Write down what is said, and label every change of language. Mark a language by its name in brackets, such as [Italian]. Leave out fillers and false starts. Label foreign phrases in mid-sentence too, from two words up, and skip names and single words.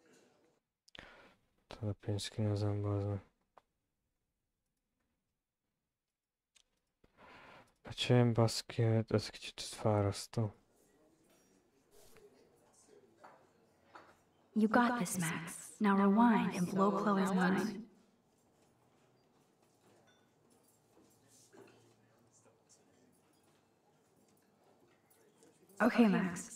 [Hungarian] A pénzt kínozom, bazd meg. Nincsen, baszki, ez kicsit fárasztó. [English] You got this, Max. Now rewind and blow Chloe's mind. Okay, Max.